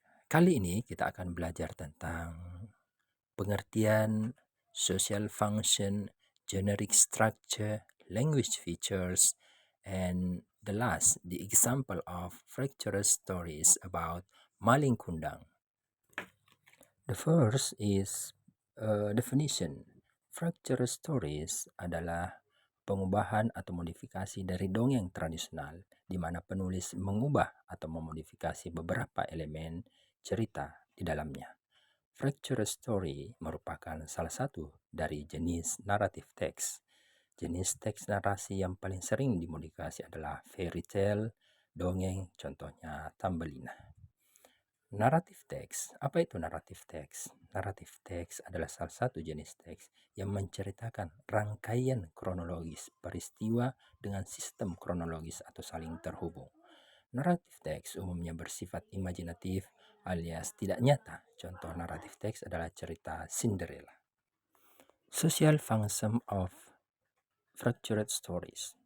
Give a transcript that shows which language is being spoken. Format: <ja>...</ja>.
<id>Kali ini kita akan belajar tentang pengertian,</id> <en>social function, generic structure, language features, and the last, the example of fractured stories about Maling Kundang. The first is definition.</en> <id>Fractured stories adalah pengubahan atau modifikasi dari dongeng tradisional di mana penulis mengubah atau memodifikasi beberapa elemen cerita di dalamnya. Fractured story merupakan salah satu dari jenis naratif teks. Jenis teks narasi yang paling sering dimodifikasi adalah fairy tale, dongeng, contohnya Thumbelina. Naratif teks. Apa itu naratif teks? Naratif teks adalah salah satu jenis teks yang menceritakan rangkaian kronologis peristiwa dengan sistem kronologis atau saling terhubung. Naratif teks umumnya bersifat imajinatif alias tidak nyata. Contoh naratif teks adalah cerita Cinderella.</id> <en>Social function of fractured stories.</en>